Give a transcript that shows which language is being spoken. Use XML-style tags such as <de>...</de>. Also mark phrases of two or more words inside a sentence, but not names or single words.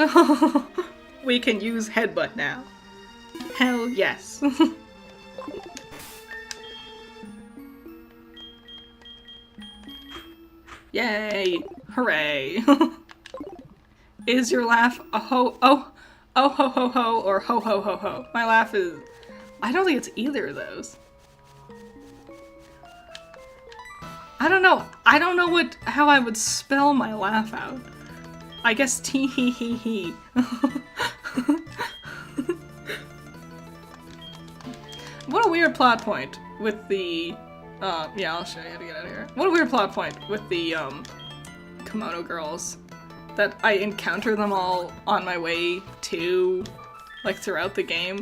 <en>We can use Headbutt now. Hell yes. Yay! Hooray! Is your laugh a ho ho or ho ho ho ho? My laugh is... I don't think it's either of those. I I don't know. I don't know how I would spell my laugh out. I guess tee-hee-hee-hee. What a weird plot point with the, yeah, I'll show you how to get out of here. What a weird plot point with the, kimono girls. That I encounter them all on my way to, like, throughout the game.</en>